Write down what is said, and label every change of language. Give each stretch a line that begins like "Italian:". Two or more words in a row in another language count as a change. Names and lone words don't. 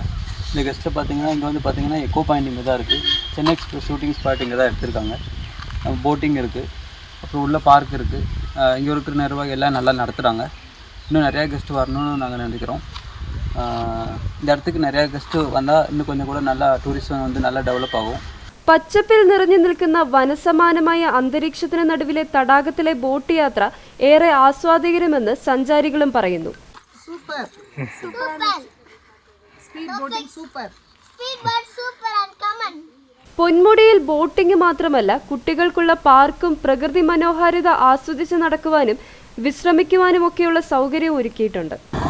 Tamil: இந்த கெஸ்ட்டை பார்த்திங்கன்னா இங்கே வந்து பார்த்திங்கன்னா எக்கோ பாயிண்ட் இங்கே தான் இருக்குது. சென்னை எக்ஸ்பிரஸ்
English: shooting spot
Tamil: இங்கே தான் எடுத்திருக்காங்க. போட்டிங் இருக்குது, அப்புறம் உள்ள பார்க் இருக்குது. இங்கே இருக்கிற நிர்வாகம் எல்லாம் நல்லா நடத்துகிறாங்க. இன்னும் நிறையா கெஸ்ட்டு வரணும்னு நாங்கள் நினைக்கிறோம். இந்த இடத்துக்கு நிறைய கெஸ்ட் வந்தால் இன்னும் கொஞ்சம் கூட நல்லா ടൂറിസം வந்து நல்லா
Malayalam: ഡെവലപ്പ് ആകും. പച്ചപ്പിൽ നിറഞ്ഞു നിൽക്കുന്ന വനസമാനമായ അന്തരീക്ഷത്തിന് നടുവിലെ തടാകത്തിലെ ബോട്ട് യാത്ര ഏറെ ആസ്വാദികരമെന്ന് സഞ്ചാരികളും പറയുന്നു. പൊന്മുടിയിൽ ബോട്ടിംഗ് മാത്രമല്ല, കുട്ടികൾക്കുള്ള പാർക്കും പ്രകൃതി മനോഹാരിത ആസ്വദിച്ച് നടക്കുവാനും വിശ്രമിക്കുവാനുമൊക്കെയുള്ള സൗകര്യം ഒരുക്കിയിട്ടുണ്ട്.